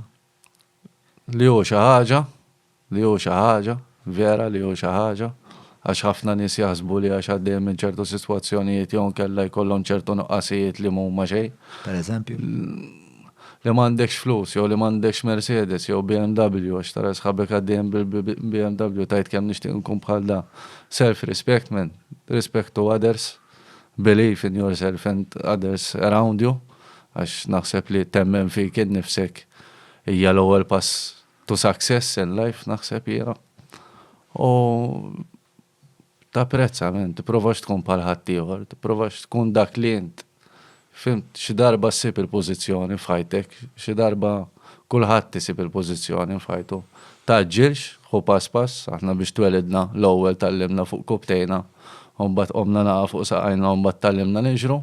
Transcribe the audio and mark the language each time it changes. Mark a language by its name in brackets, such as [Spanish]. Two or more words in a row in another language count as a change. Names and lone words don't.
[Maltese] Li hu xi ħaġa, vera li hu xi ħaġa, għax ħafna nies jaħsbu li għax għaddejjem minn ċertu sitwazzjonijiet jew kellha jkollhom ċertu nuqqasijiet li mhuma xejn. Pereżempju? Li m'għandekx flus, jew li m'għandekx Mercedes, jew BMW, għax tara sħabek għaddejjem bil-BMW tajt kemm nixtieq nkun bħal da. [English] Self-respect, man. Respect to others. Believe in yourself and others around you. [Maltese] Għax naħseb li temmen fik innifsek hija l-ewwel pass [English] to success in life, [Maltese] naħseb jiena. U tapprezza, men, tipprovax tkun bħal ħadd ieħor, tipprovax tkun dak li int. Fimt, xi darba ssib il-pożizzjoni f'ħajtek, xi darba kulħadd isib il-pożizzjoni f'ħajtu. Taġġilx, ħu pass, aħna biex twelidna l-ewwel tallimna fuq kubtejna, u mbagħad qomna naqa' fuq saqajna u mbagħad tallimna niġru.